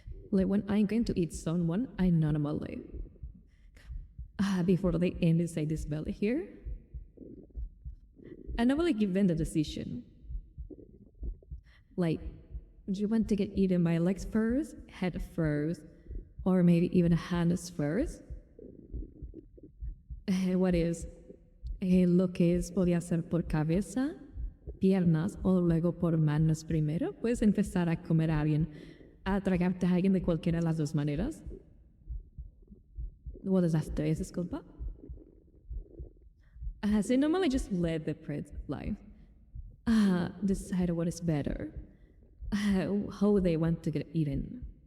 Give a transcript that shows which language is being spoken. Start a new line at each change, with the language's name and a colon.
English: Like when I'm going to eat someone, I normally before they end inside this belly here, I normally give them the decision. Like, do you want to get eaten by legs first, head first, or maybe even hands first? What is?
Spanish: Lo que es podía ser por cabeza, piernas o luego por manos primero. Puedes empezar a comer a alguien, a tragarte a alguien de cualquiera de las dos maneras.
English: What is that?
Spanish: Disculpa.
English: So normally just let the prey life decide what is better, how they want to get eaten.